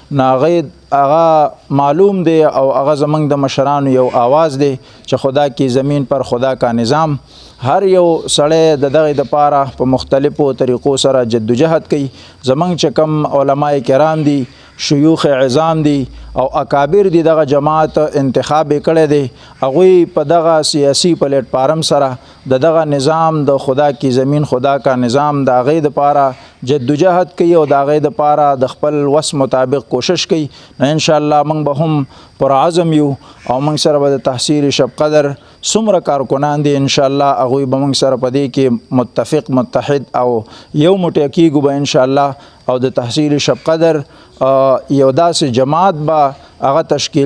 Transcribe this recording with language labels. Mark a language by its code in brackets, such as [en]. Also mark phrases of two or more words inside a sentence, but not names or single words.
[ps] هغه معلوم دی او هغه زمونږ د مشرانو یو آواز دی چې [ur] خدا کی زمین پر خدا کا نظام [ps] هر یو سړی د دغې دپاره په مختلفو طریقو سره جدوجهد کوي زمونږ چې کم علماء کرام دي شیوخ عظام دي او اکابر دي دغه جماعت انتخاب کړی دی هغوی په دغه سیاسي پلیټ فارم سره د دغه نظام د [ur] خدا کی زمین خدا کا نظام [ps] د هغې دپاره جدوجهد کوي او د هغې دپاره د خپل وس مطابق کوشش کوي نو انشاءالله موږ به هم پرعزم یو او موږ سره به د تحصیل شب قدر څومره کارکنان دي انشاءالله هغوی به موږ سره په دې کې متفق متحد او یو موټی کیږو به انشاءالله او د تحصیل شب قدر یو داسې جماعت به هغه تشکیل